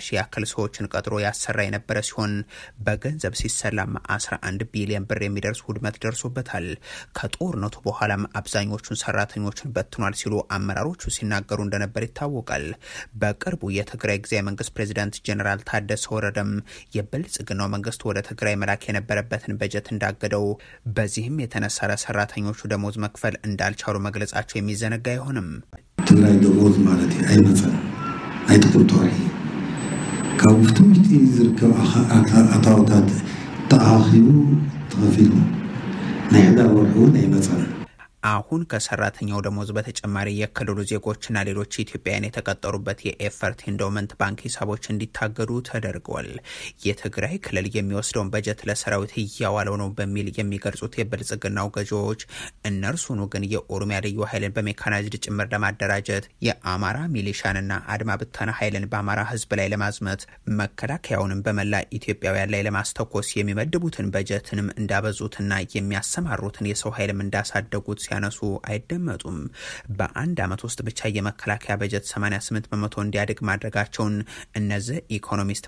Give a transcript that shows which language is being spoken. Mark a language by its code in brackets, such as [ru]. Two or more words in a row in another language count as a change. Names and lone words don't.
[am] ሺህ ያክል ሰዎችን ቀጥሮ ያሰራ የነበረ ሲሆን በገንዘብ ሲሰላም 11 ቢሊዮን ብር የሚደርስ ውድመት ደርሶበታል። ከጦርነቱ በኋላም አብዛኞቹን ሰራተኞችን በትኗል ሲሉ አመራሮቹ ሲናገሩ እንደነበር ይታወቃል። በቅርቡ የትግራይ ጊዜያዊ መንግስት ፕሬዚዳንት ጀነራል ታደሰ ወረደም የብልጽግናው መንግስት ወደ ትግራይ መላክ የነበረበትን በጀት እንዳገደው፣ በዚህም የተነሳ ለሰራተኞቹ ደሞዝ መክፈል እንዳልቻሉ መግለጻቸው የሚዘነጋ አይሆንም። [ti] ትግራይ ደሞዝ ማለት አይመጽን አይጥቅምቷል ካብ ውሽጢ ዝርከብ ኣታውታት ተኣኺቡ ተኸፊሉ ናይ ሕዳር ወርሒ እውን አይመጽን። [am] አሁን ከሰራተኛው ደሞዝ በተጨማሪ የክልሉ ዜጎችና ሌሎች ኢትዮጵያውያን የተቀጠሩበት የኢፈርት ኢንዶመንት ባንክ ሂሳቦች እንዲታገዱ ተደርገዋል። የትግራይ ክልል የሚወስደውን በጀት ለሰራዊት እያዋለው ነው በሚል የሚገልጹት የብልጽግናው ገዢዎች እነርሱኑ ግን የኦሮሚያ ልዩ ኃይልን በሜካናይዝድ ጭምር ለማደራጀት የአማራ ሚሊሻንና አድማ ብተና ኃይልን በአማራ ህዝብ ላይ ለማዝመት መከላከያውንም በመላ ኢትዮጵያውያን ላይ ለማስተኮስ የሚመድቡትን በጀትንም እንዳበዙትና የሚያሰማሩትን የሰው ኃይልም እንዳሳደጉት ሲያነሱ አይደመጡም። በአንድ ዓመት ውስጥ ብቻ የመከላከያ በጀት 88 በመቶ እንዲያድግ ማድረጋቸውን እነዚህ ኢኮኖሚስት